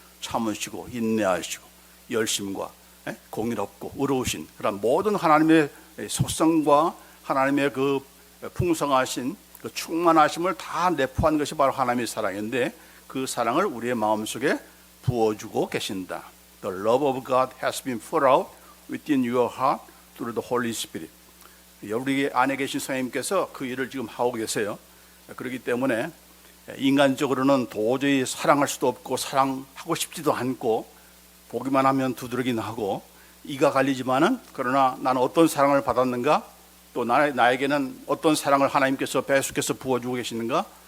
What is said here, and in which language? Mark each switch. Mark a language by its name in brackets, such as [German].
[Korean] 참으시고 인내하시고 열심과 공의롭고 의로우신 그런 모든 하나님의 속성과 하나님의 그 풍성하신 그 충만하심을 다 내포한 것이 바로 하나님의 사랑인데, 그 사랑을 우리의 마음속에 부어주고 계신다. [English] The love of God has been poured out within your heart through the Holy Spirit. [Korean] 우리 안에 계신 성령님께서 그 일을 지금 하고 계세요. 그렇기 때문에 인간적으로는 도저히 사랑할 수도 없고 사랑하고 싶지도 않고 보기만 하면 두드러기는 하고 이가 갈리지만은, 그러나 나는 어떤 사랑을 받았는가, 또 나에게는 어떤 사랑을 하나님께서 배수께서 부어주고 계시는가?